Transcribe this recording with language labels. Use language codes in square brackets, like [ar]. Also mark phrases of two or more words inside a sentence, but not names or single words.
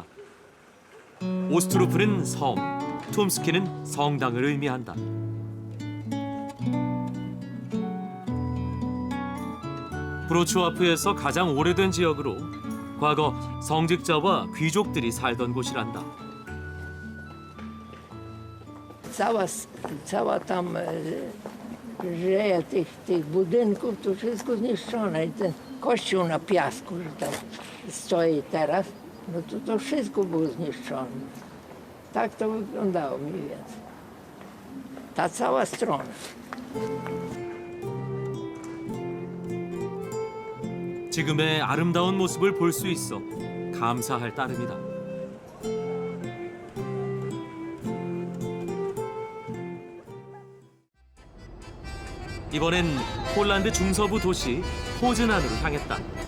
[ko] 오스트루프는 섬, 툼스키는 성당을 의미한다. 브로츠와프에서 가장 오래된 지역으로 과거 성직자와 귀족들이 살던 곳이란다. [pl] Cała tam rzeja tych budynków, to wszystko zniszczone. I ten kościół na piasku, że tam stoi teraz, no to wszystko było zniszczone. Tak to wyglądało mniej więcej. Ta cała strona. [ko] 지금의 아름다운 모습을 볼 수 있어 감사할 따름이다. 이번엔 폴란드 중서부 도시 포즈난으로 향했다.